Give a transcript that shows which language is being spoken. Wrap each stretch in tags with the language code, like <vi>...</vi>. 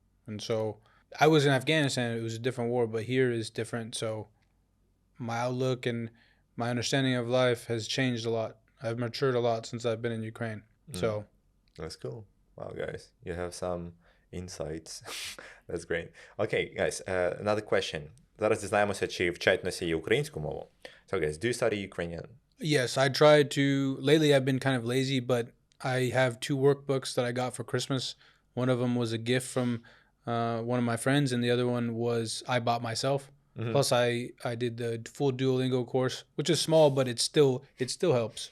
<en>And so I was in Afghanistan. It was a different war, but here is different. So my outlook and my understanding of life has changed a lot. I've matured a lot since I've been in Ukraine. So That's cool. Wow, guys, you have some insights. That's great. Okay, guys, another question.</en> <uk>Зараз дізнаємося, чи вчать носії українську мову.</uk> <en>So, guys, do you study Ukrainian? yes, I tried to. Lately, I've been kind of lazy, but I have 2 workbooks that I got for Christmas. One of them was a gift from one of my friends, and the other one was I bought myself. Plus, I did the full Duolingo course, which is small, but it still helps.</en>